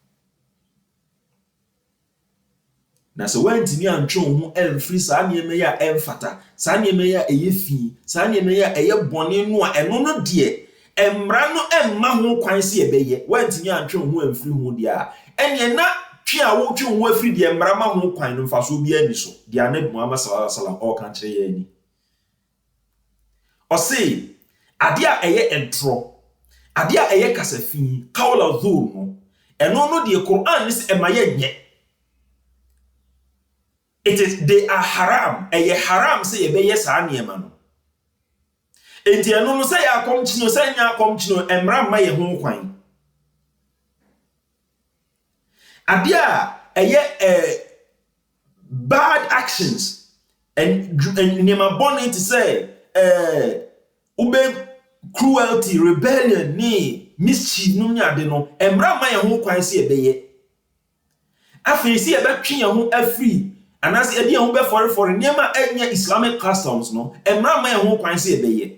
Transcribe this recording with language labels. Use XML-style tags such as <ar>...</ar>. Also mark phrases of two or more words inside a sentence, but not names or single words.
<ak>Na sɛ wantimi antwe wo ho amfiri saa nneɛma yi a ɛmfata, saa nneɛma yi a ɛyɛ fi, saa nneɛma yi a ɛyɛ bɔne no a ɛno no deɛ mmara no emma ho kwan sɛ yɛbɛyɛ. Wantimi antwe wo ho amfiri ho deɛ a ɛneɛ na twe a wotwe wo ho afiri deɛ mmara ma ho kwan no mfaso bi ani so. Deɛ Annabi Muhammad</ak> <ar>sallallahu alaihi wasallam</ar> <ak>ɔka kyerɛ yɛn ni. Ɔse ade a ɛyɛ ɛntorɔ, ade a ɛyɛ kasafi,</ak> <ar>qawla dhur</ar> <ak>no ɛno no deɛ Quran ne sɛ ɛma yɛnyɛ.</ak> <en>They are haram.</en> <ak>Ɛyɛ haram sɛ yɛbɛyɛ saa nneɛma no. Enti ɛno no sɛ yɛ akɔmkyene sɛ nyɛ akɔmkyene mmara mma yɛ ho kwan. Ade a ɛyɛ</ak> <en>bad actions and</en> <ak>nneɛma bɔne te sɛ ube</ak> <en>cruelty, rebellion</en> <ak>ne mischief no nyade no mmara mma yɛ ho kwan sɛ yɛbɛyɛ. Afei sɛ yɛbɛtwe yɛn ho afiri anaasɛ ɛde yɛn ho bɛfɔrefɔre nneɛma ɛnyɛ</ak> <en>Islamic customs</en> <ak>no mmara mma yɛn ho kwan sɛ yɛbɛyɛ.</ak>